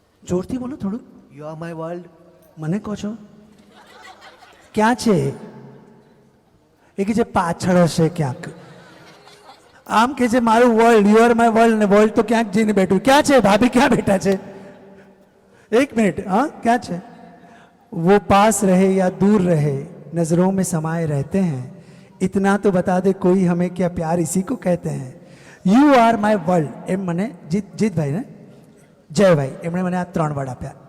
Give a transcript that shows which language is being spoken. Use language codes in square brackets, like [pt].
[gu] જોરથી બોલો થોડું. [en] You are my world. [gu] મને કહો છો ક્યાં છે એ કે જે પાછળ હશે ક્યાંક. આમ કે છે મારું world [en] you are my world [gu] ને વર્લ્ડ તો ક્યાંક જઈને બેઠું. ક્યાં છે ભાભી? ક્યાં બેઠા છે? એક મિનિટ. હા ક્યાં છે? [hi] वो पास रहे या दूर रहे नजरों में समाये रहते हैं इतना तो बता दे कोई हमें क्या प्यार इसी को कहते हैं. [en] you are my world [gu] એમ મને જીતભાઈ ને જયભાઈ એમણે મને આ 3 વર્ડ આપ્યા.